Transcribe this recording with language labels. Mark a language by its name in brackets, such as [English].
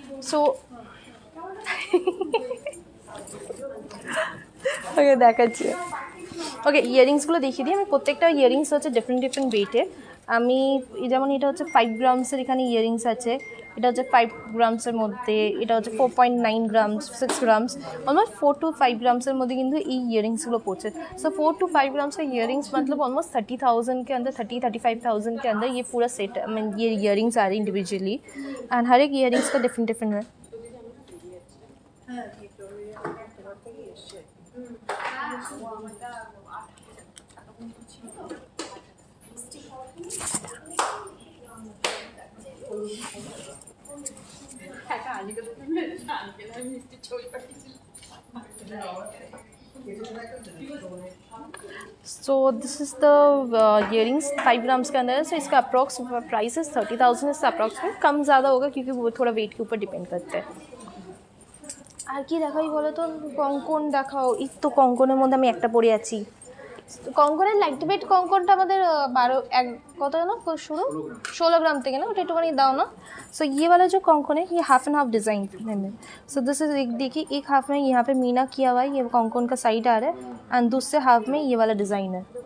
[Bangla] So okay দেখাচ্ছি, ওকে ইয়াররিংসগুলো দেখিয়ে দিই আমি। প্রত্যেকটা ইয়াররিংস হচ্ছে ডিফারেন্ট ডিফারেন্ট ওয়েটে। আমি যেমন এটা হচ্ছে 5 গ্রামসের এখানে ইয়াররিংস আছে, এটা হচ্ছে 5 গ্রামসের মধ্যে, এটা হচ্ছে 4.9 grams, 6 grams, almost 4 to 5 grams মধ্যে কিন্তু এই ইয়াররিংসগুলো পড়ছে। [Hindi] सो 4 to 5 ग्राम्स का इयरिंग्स मतलब ऑलमोस्ट 30,000 के अंदर, 35,000 के अंदर ये पूरा सेट, आई मीन ये इयरिंग्स आ रही इंडिविजुअली, एंड हर एक इयरिंग्स का डिफरेंट डिफरेंट है। [English] So this is the earrings [Hindi] 5 grams के अंदर है। सो इसका अप्रॉक्स प्राइस है 30,000, इससे अप्रॉक्स कम ज़्यादा होगा क्योंकि वो थोड़ा वेट के ऊपर डिपेंड करता है। [Bangla] আর কি দেখাই বলো তো, কঙ্কন দেখাও। এই তো কঙ্কনের মধ্যে আমি একটা পরে আছি, কঙ্কনের লাইট ওয়েট কঙ্কনটা আমাদের 12 কত না শুরু 16 ग्राम থেকে না, ওটা একটুখানি দাও না। [Hindi] सो ये वाला जो कॉन्कॉन है ये हाफ एंड हाफ डिज़ाइन में, सो दिस इज एक देखिए, एक हाफ में यहाँ पे मीना किया हुआ है, ये कॉन्कॉन का साइड आ रहा है, एंड दूसरे हाफ में ये वाला डिज़ाइन है।